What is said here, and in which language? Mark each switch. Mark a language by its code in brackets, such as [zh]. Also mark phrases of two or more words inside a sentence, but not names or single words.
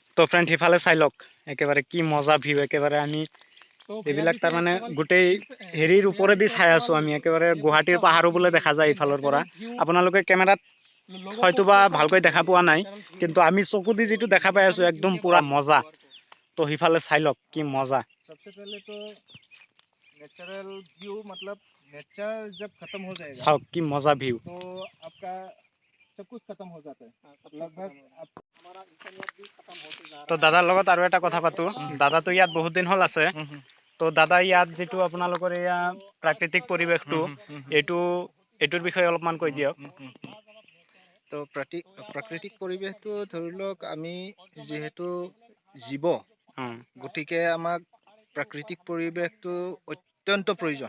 [as] তো ফ্ৰেণ্ড সিফালে চাই লওক, একেবাৰে কি মজা ভিউ, একেবাৰে আমি এইবিলাক তাৰ মানে গোটেই হেৰিৰ ওপৰেদি চাই আছো আমি, একেবাৰে গুৱাহাটীৰ পাহাৰো বোলে দেখা যায় ইফালৰ পৰা। আপোনালোকে কেমেৰাত হয়তো বা ভালকৈ দেখা পোৱা নাই, কিন্তু আমি চকু দি যিটো দেখা পাই আছো একদম পুৰা মজা। তো সিফালে চাই লওক কি মজা। [hi] सबसे पहले तो [en] natural view, [hi] मतलब नेचर जब खत्म हो जाएगा, [as] চাওক কি মজা ভিউ, [hi] तो आपका सब कुछ खत्म हो जाता है लगभग। हमारा इंसानियत भी खत्म होते जा रहा है। [as] তো দাদাৰ লগত আৰু এটা কথা পাতো। দাদাটো ইয়াত বহুত দিন হ'ল আছে। তো দাদা, ইয়াত যিটো আপোনালোকৰ এয়া প্ৰাকৃতিক পৰিৱেশটো, এইটোৰ বিষয়ে অলপমান কৈ দিয়ক। তো প্ৰাকৃতিক পৰিৱেশটো ধৰি লওক, আমি যিহেতু জীৱ, গতিকে আমাক প্ৰাকৃতিক পৰিৱেশটো অত্যন্ত প্ৰয়োজন।